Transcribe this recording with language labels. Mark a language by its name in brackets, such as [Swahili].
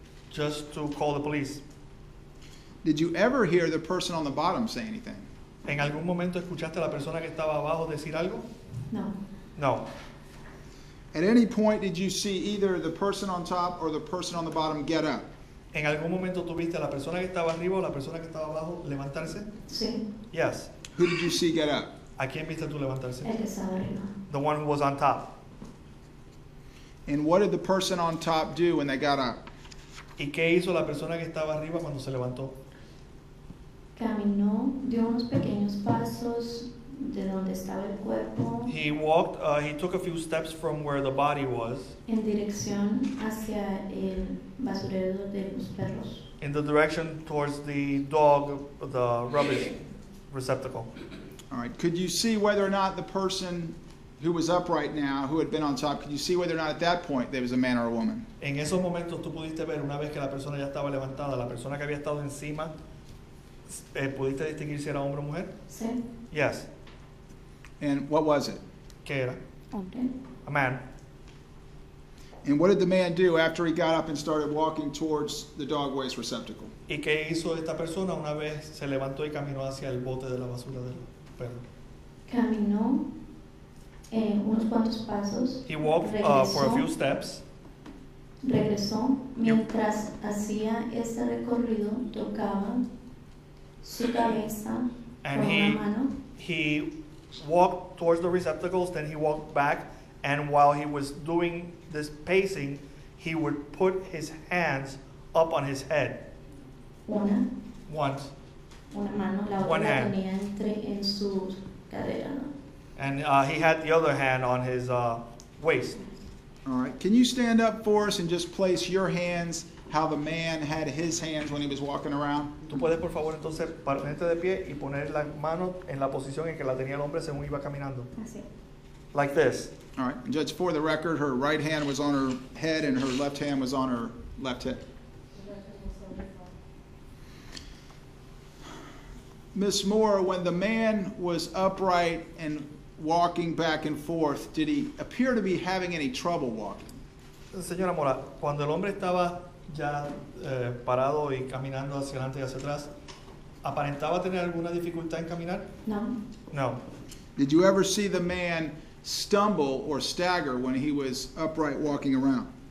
[English] Just to call the police. Did you ever hear the person on the bottom say anything? [Spanish] ¿En algún momento escuchaste a la persona que estaba abajo decir algo? No. [English] No. At any point, did you see either the person on top or the person on the bottom get up? [Spanish] ¿En algún momento tuviste a la persona que estaba arriba o la persona que estaba abajo levantarse? Sí. [English] Yes. Who did you see get up? [Spanish] ¿A quién viste tú levantarse? El que estaba arriba. [English] The one who was on top. And what did the person on top do when they got up? [Spanish] ¿Y qué hizo la persona que estaba arriba cuando se levantó? Caminó, dio unos pequeños pasos de donde estaba el cuerpo [English] He walked, he took a few steps from where the body was [Spanish] en dirección hacia el basurero de los perros. [English] in the direction towards the dog, the rubbish receptacle. All right, could you see whether or not the person who was upright now, who had been on top, could you see whether or not at that point there was a man or a woman? [Spanish] En esos momentos tú pudiste ver, una vez que la persona ya estaba levantada, la persona que había estado encima, ¿pudiste distinguir si era hombre o mujer? Sí, [English] Yes. And what was it? [Spanish] ¿Qué era? hombre. [English] A man. And what did the man do after he got up and started walking towards the dog waste receptacle? [Spanish] ¿Y qué hizo esta persona una vez se levantó y caminó hacia el bote de la basura del perro? Caminó unos cuantos pasos, [English] He walked for a few steps. [Spanish] regresó, mientras hacía ese recorrido, tocaba su cabeza [English] And [Spanish] con una mano [English] he walked towards the receptacles, then he walked back, and while he was doing this pacing, he would put his hands up on his head [Spanish] una [English] once, [Spanish] mano, la [English] One [Spanish] otra la [English] hand. [Spanish] tenía en su cadera, ¿no? [English] and he had the other hand on his waist. All right, can you stand up for us and just place your hands how the man had his hands when he was walking around? [Spanish] Tú puedes, por favor, entonces ponerte de pie y poner las manos en la posición en que la tenía el hombre según iba caminando. Así. [English] Like this. All right, and just for the record, her right hand was on her head and her left hand was on her left hip. Miss Moore, when the man was upright and walking back and forth, did he appear to be having any trouble walking? [Spanish] Señora Mora, cuando el hombre estaba ya parado y caminando hacia adelante y hacia atrás, ¿aparentaba tener alguna dificultad en caminar? No, [English] No. Did you ever see the man stumble or stagger when he was upright walking around?